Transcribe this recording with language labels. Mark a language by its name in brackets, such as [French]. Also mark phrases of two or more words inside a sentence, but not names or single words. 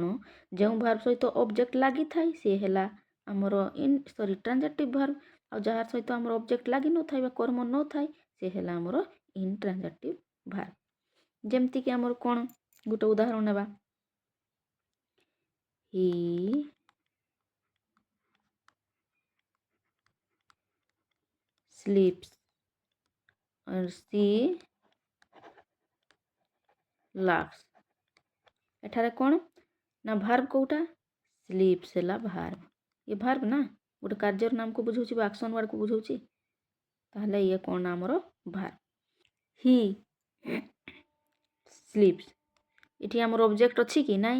[Odia] ଯେଉଁ ଭାର୍ବ ସହିତ ଅବଜେକ୍ଟ ଲାଗିଥାଏ ସିଏ ହେଲା ଆମର [English] transitive verb. [Odia] ଆଉ ଯାହାର ସହିତ ଆମର ଅବଜେକ୍ଟ ଲାଗିନଥାଏ ବା କର୍ମ ନଥାଏ ସେ ହେଲା ଆମର [English] intransitive verb. [Odia] ଯେମିତିକି ଆମର କ'ଣ? ଗୋଟେ ଉଦାହରଣ ନେବା। [English] he sleeps or she laughs. [Odia] ଏଠାରେ କ'ଣ ନା? ଭାର୍ବ କୋଉଟା? ସ୍ଲିପ୍ସ ହେଲା ଭାର୍ବ। ଇଏ ଭାର୍ବ ନା, ଗୋଟେ କାର୍ଯ୍ୟର ନାମକୁ ବୁଝାଉଛି ବା [English] action wordକୁ [Odia] ବୁଝାଉଛି। ତାହେଲେ ଇଏ କ'ଣ ନା? ଆମର ଭାର୍ବ। [English] he sleeps, [Odia] ଏଠି ଆମର ଅବଜେକ୍ଟ ଅଛି କି ନାହିଁ?